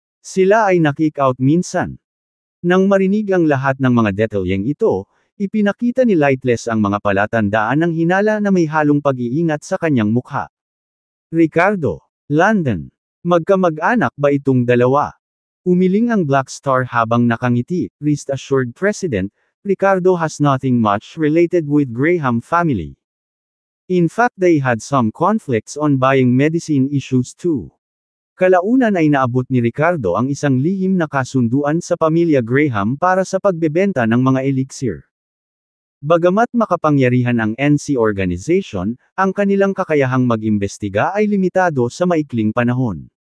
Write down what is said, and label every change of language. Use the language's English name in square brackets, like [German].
[Filipino] Sila ay na-kick out minsan. Nang marinig ang lahat ng mga detalyeng ito, ipinakita ni Lightless ang mga palatandaan ng hinala na may halong pag-iingat sa kanyang mukha. Ricardo, London. Magkamag-anak ba itong dalawa? Umiling ang Black Star habang nakangiti. [English] Rest assured President, Ricardo has nothing much related with Graham family. In fact, they had some conflicts on buying medicine issues too. [Filipino] Kalaunan ay naabot ni Ricardo ang isang lihim na kasunduan sa pamilya Graham para sa pagbebenta ng mga elixir. Bagamat makapangyarihan ang NC organization, ang kanilang kakayahang mag-imbestiga ay limitado sa maikling panahon.